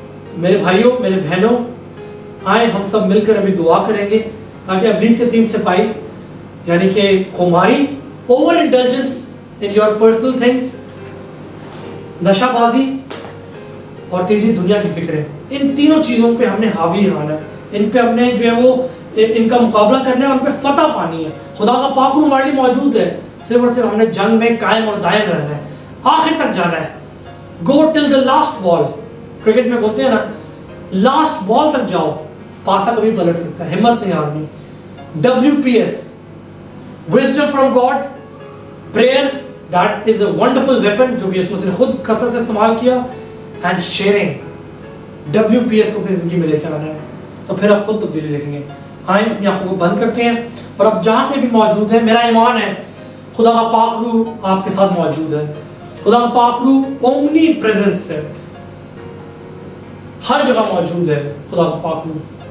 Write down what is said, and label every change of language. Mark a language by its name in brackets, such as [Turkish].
[Urdu] تو میرے بھائیوں میرے بہنوں, آئیں ہم سب مل کر ابھی دعا کریں گے تاکہ ابلیس کے 3 سپاہی یعنی کہ خماری, [English] over intelligence in your personal things, [Urdu] نشہ بازی اور تیسری دنیا کی فکریں, ان تینوں چیزوں پہ ہم نے حاوی ہونا ہے, ان پہ ہم نے جو ہے وہ ان کا مقابلہ کرنا ہے, ان پہ فتح پانی ہے. خدا کا پاک روح ہمارے لیے موجود ہے, صرف اور صرف ہم نے جنگ میں قائم اور دائم رہنا ہے, آخر تک جانا ہے. [English] go till the last ball, [Urdu] کرکٹ میں بولتے ہیں نا لاسٹ بال تک جاؤ, پاسا کبھی پلٹ سکتا ہے, ہمت نہیں ہارنی. [English] WPS, wisdom from God, prayer, that is a wonderful weapon [Urdu] جو کہ یسوع مسیح نے خود کثرت سے استعمال کیا, [English] and sharing. [Urdu] WPS کو اپنی زندگی میں لے کے آنا ہے, تو پھر آپ خود تبدیلی دیکھیں گے. آئیں اپنی آنکھوں کو بند کرتے ہیں, اور اب جہاں پہ بھی موجود ہے, میرا ایمان ہے خدا کا پاک روح آپ کے ساتھ موجود ہے. خدا کا پاک روح اومنی پریزنس ہے, ہر جگہ موجود ہے خدا کا پاک روح.